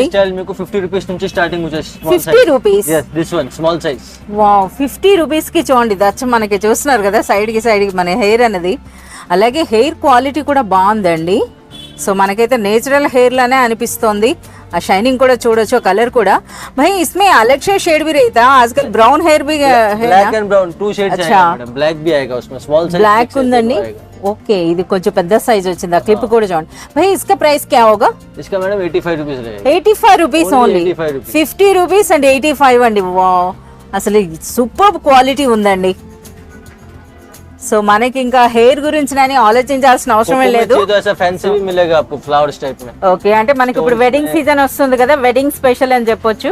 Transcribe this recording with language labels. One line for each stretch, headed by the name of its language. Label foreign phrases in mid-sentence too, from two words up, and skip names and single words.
Telugu: స్టైల్ మీకు 50 రూపీస్ నుంచి స్టార్టింగ్ వచ్చేసి 50 రూపీస్.
English: This one small size.
Telugu: వావ్, 50 రూపీస్ కి చూడండి. దచ్చ మనకి చూస్తున్నారు కదా సైడ్ కి మన హెయిర్ అనేది. అలాగే
English: hair quality
Telugu: కూడా బాగుందండి. సో మనకైతే
English: natural hair
Telugu: లానే అనిపిస్తోంది. ఆ షైనింగ్ కూడా చూడొచ్చు, కలర్ కూడా.
Hindi: भाई इसमें अलग से शेड भी रहता है आजकल,
English: brown hair
Hindi: भी है
English: black and brown
Hindi: 2 शेड्स आएगा मैडम. ब्लैक भी आएगा उसमें,
English: small size
Telugu: ब्लैक ఉందండి. ఓకే, ఇది కొంచెం పెద్ద సైజ్ వచ్చింది. ఆ క్లిప్ కూడా చూడండి.
Hindi: भाई इसका प्राइस क्या होगा? इसका मैडम 85 रुपीस रहेगा.
English: 85 rupees only. 50 rupees and 85 అండి.
Telugu: వావ్, అసలు
English: super quality
Telugu: ఉందండి. సో మనకి ఇంకా హెయిర్ గురించి ఆలోచించాల్సిన అవసరమే లేదు. ఓకే, అంటే మనకి ఇప్పుడు
English: wedding season
Telugu: వస్తుంది కదా,
English: wedding special
Telugu: అని చెప్పొచ్చు.